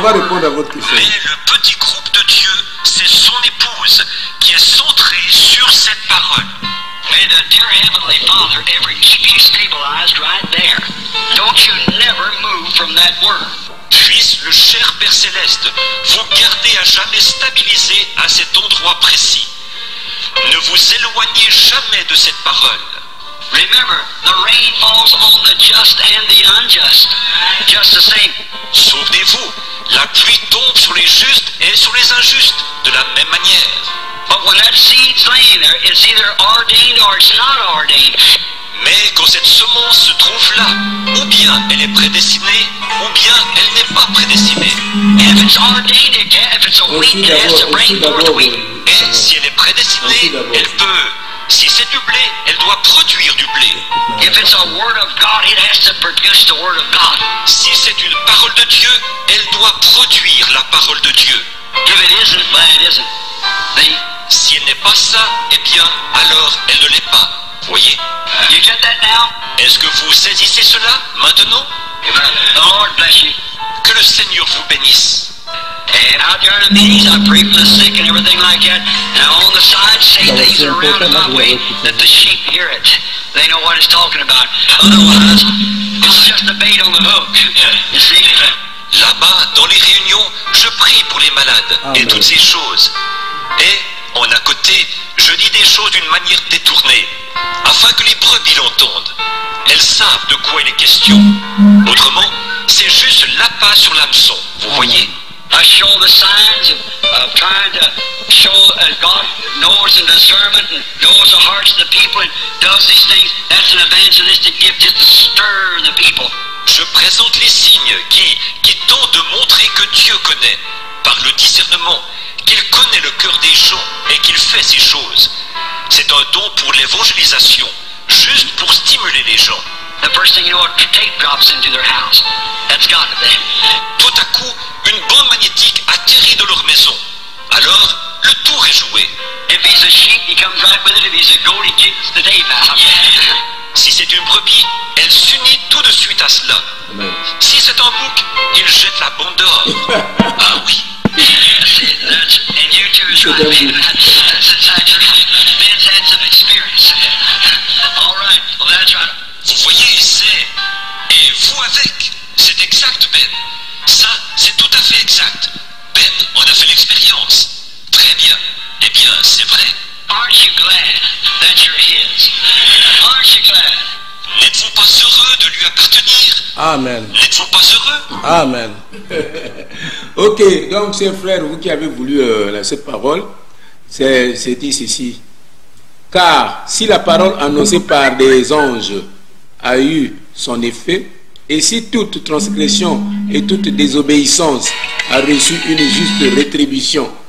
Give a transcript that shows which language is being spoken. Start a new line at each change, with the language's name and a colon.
French: va répondre à votre question. Mais le petit groupe de Dieu, c'est son épouse qui est centrée sur cette parole.
English: May the dear Heavenly Father ever keep you stabilized right there. Don't you never move from that word.
French: Puisse le cher Père Céleste vous garder à jamais stabilisé à cet endroit précis. Ne vous éloignez jamais de cette parole.
English: Remember, the rain falls on the just and the unjust. Just the same.
French: Souvenez-vous, la pluie tombe sur les justes et sur les injustes de la même manière.
English: But when that seed's laying there, it's either ordained or it's not ordained.
French: Mais quand cette semence se trouve là, ou bien elle est prédestinée, ou bien elle n'est pas prédestinée.
English: If it's ordained, if it's a wheat, it has to bring forth wheat.
French: Et si elle est prédestinée, elle peut. Si c'est du blé, elle doit produire du blé.
English: If it's a word of God, it has to produce the word of God.
French: Si c'est une parole de Dieu, elle doit produire la parole de Dieu.
English: If it isn't, well, it isn't. See?
French: Si elle n'est pas ça, eh bien, alors elle ne l'est pas. Voyez?
English: You get that now?
French: Est-ce que vous saisissez cela maintenant?
English: The Lord bless you.
French: Que le Seigneur vous bénisse.
English: And out there in the meetings, I pray for the sick and everything like that. And on the side, say things around in my way that the sheep hear it. They know what it's talking about. Otherwise, it's just a bait on the hook. You see?
French: Là-bas, dans les réunions, je prie pour les malades et toutes ces choses. Et, en à côté, je dis des choses d'une manière détournée, afin que les brebis l'entendent. Elles savent de quoi il est question. Autrement, c'est juste l'appât sur l'hameçon. Vous voyez?
English: I show the signs of trying to show God knows in discernment and knows the hearts of the people and does these things. That's an evangelistic gift just to stir the people.
French: Je présente les signes qui tentent de montrer que Dieu connaît, par le discernement, qu'il connaît le cœur des gens et qu'il fait ces choses. C'est un don pour l'évangélisation, juste pour stimuler les gens.
English: The first thing you know, a tape drops into their house. That's God to them.
French: Tout à coup, une bande magnétique atterrit dans leur maison. Alors, le tour est joué.
English: If he's a sheep, he comes right with it. If he's a goat, he kicks the tape out.
French: Si c'est une brebis, elle s'unit tout de suite à cela. Amen. Si c'est un bouc, il jette la bande dehors. Ah oui.
English: And you too is right, man. That's exactly right. Ben's had some experience. All right, well that's right.
French: Vous voyez, c'est... Et vous avec. C'est exact, Ben. Ça, c'est tout à fait exact. Ben, on a fait l'expérience. Très bien. Eh bien, c'est vrai.
English: Aren't you glad that you're his? Aren't you glad?
French: N'êtes-vous pas heureux de lui appartenir? Amen. N'êtes-vous pas heureux? Amen. Ok, donc chers frères, vous qui avez voulu cette parole, c'est dit ceci. Car si la parole annoncée par des anges a eu son effet, et si toute transgression et toute désobéissance a reçu une juste rétribution.